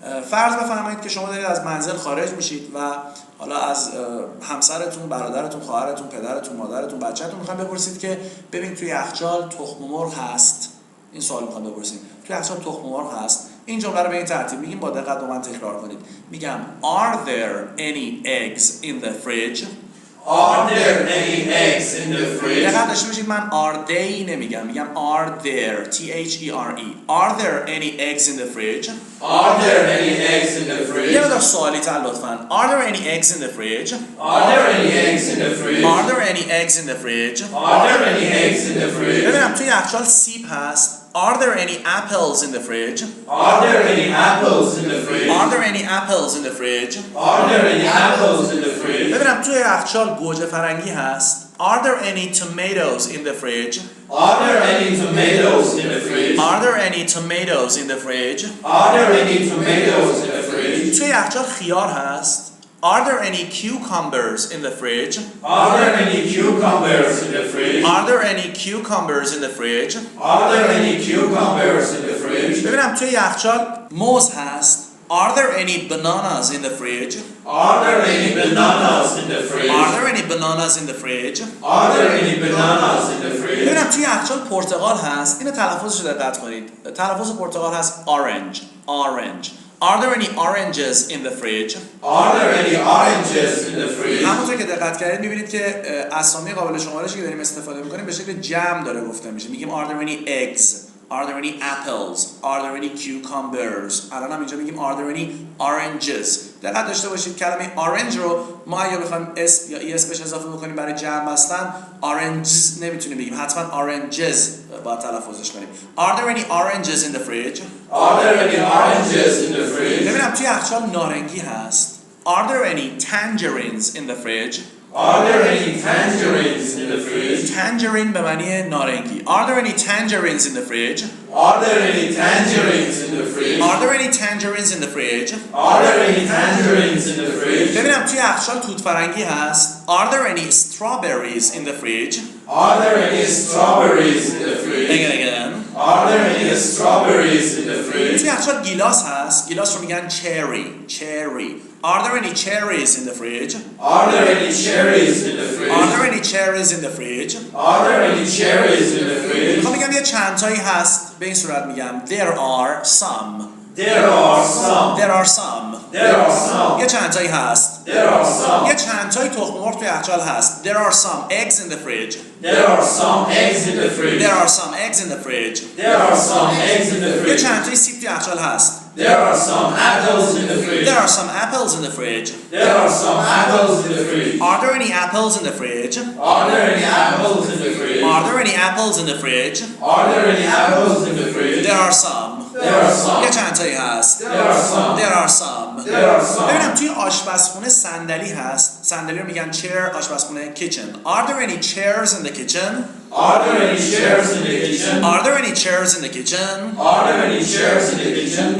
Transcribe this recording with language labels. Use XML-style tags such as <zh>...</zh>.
<fa>فرض بفرمایید که شما دارید از منزل خارج میشید و حالا از همسرتون، برادرتون، خواهرتون، پدرتون، مادرتون، بچه‌تون میخواید بپرسید که ببین توی یخچال تخم مرغ هست. این سوال میخوام بپرسید توی یخچال تخم مرغ هست. این جمله رو به این ترتیب میگیم، با دقت با من تکرار کنید. میگم</fa> <en>Are there any eggs in the fridge? Are there any eggs in the fridge?</en> <fa>دقت داشته باشید، من</fa> <en>are they</en> <fa>نمیگم، میگم</fa> <en>are there T-H-E-R-E. Are there any eggs in the fridge? Are there any eggs in the fridge?</en> <fa>یه مقدار سوالی تر لطفاً.</fa> <en>Are there any eggs in the fridge? Are there any eggs in the fridge? Are there any eggs in the fridge? Are there any eggs in the fridge?</en> <fa>ببینم توی یخچال سیب هست.</fa> <en>Are there any apples in the fridge? Are there any apples in the fridge? Are there any apples in the fridge? Are there any apples in the fridge?</en> <fa>ببینم توی یخچال گوجه فرنگی هست.</fa> <en>Are there any tomatoes in the fridge? Are there any tomatoes in the fridge? Are there any tomatoes in the fridge? Are there any tomatoes in the fridge?</en> <fa>توی یخچال خیار هست.</fa> <en>Are there any cucumbers in the fridge? Are there any cucumbers in the fridge? Are there any cucumbers in the fridge? Are there any cucumbers in the fridge?</en> <fa>ببینم توی یخچال موز هست.</fa> <en>Are there any bananas in the fridge? Are there any bananas in the fridge? Are there any bananas in the fridge? Are there any bananas in the fridge?</en> <fa>ببینم توی یخچال پرتقال هست. اینو تلفظش رو دقت کنید. تلفظ پرتقال هست orange.</fa> <en>Orange. Are there any oranges in the fridge? Are there any oranges in the fridge?</en> <fa>همونطور که دقت کردید می‌بینید که اسامی قابل شمارشی که داریم استفاده می‌کنیم به شکل جمع داره گفته میشه. میگیم</fa> <en>are there any eggs? Are there any apples? Are there any cucumbers?</en> <fa>الان هم اینجا میگیم</fa> <en>are there any oranges.</en> <fa>دقت داشته باشید کلمه orange رو ما اگه بخوایم s یا es بهش اضافه بکنیم برای جمع بستن oranges نمیتونیم بگیم، حتما oranges باید تلفظش کنیم.</fa> <en>Are there any oranges in the fridge? Are there any oranges in the fridge?</en> <fa>ببینم توی یخچال نارنگی هست.</fa> <en>Are there any tangerines in the fridge? Are there any tangerines in the fridge?</en> <fa>Tangerine به معنی نارنگی.</fa> <en>Are there any tangerines in the fridge? Are there any tangerines in the fridge? Are there any tangerines in the fridge? Are there any tangerines in the fridge?</en> <fa>ببینم توی یخچال توت فرنگی هست.</fa> <en>Are there any strawberries in the fridge? Are there any strawberries in the fridge? Again. Are there any strawberries in the fridge?</en> <fa>توی یخچال گیلاس هست. گیلاس رو میگن cherry.</fa> <en>Are there any cherries in the fridge? Are there any cherries in the fridge? Are there any cherries in the fridge? Are there any cherries in the fridge?</en> <fa>میخوام بگم یه چند تایی هست، به این صورت میگم</fa> <en>there are some. There are some. There are some. There are some.</en> <fa>یه چند تایی هست.</fa> <en>There are some.</en> <fa>یه چند تایی تخم مرغ توی یخچال هست.</fa> <en>There are some eggs in the fridge. There are some eggs in the fridge. There are some eggs in the fridge. There are some eggs in the</en> <fa>یه</fa> <en>fridge.</en> <fa>چند تایی سیب توی یخچال هست.</fa> <en>There are some apples in the fridge. There are some apples in the fridge. There are some apples in the fridge. Are there any apples in the fridge? Are there any apples in the fridge? Are there any apples in the fridge? Are there any apples in the fridge? There are some. There are some.</en> <fa>یه چند تایی هست.</fa> <en>There are some. There are some. There are some.</en> <fa>ببینم توی آشپزخونه صندلی هست. صندلی رو میگن chair.</fa> <en>آشپزخونه kitchen. Are there any chairs in the kitchen? Are there any chairs in the kitchen? Are there any chairs in the kitchen? Are there any chairs in the kitchen?</en>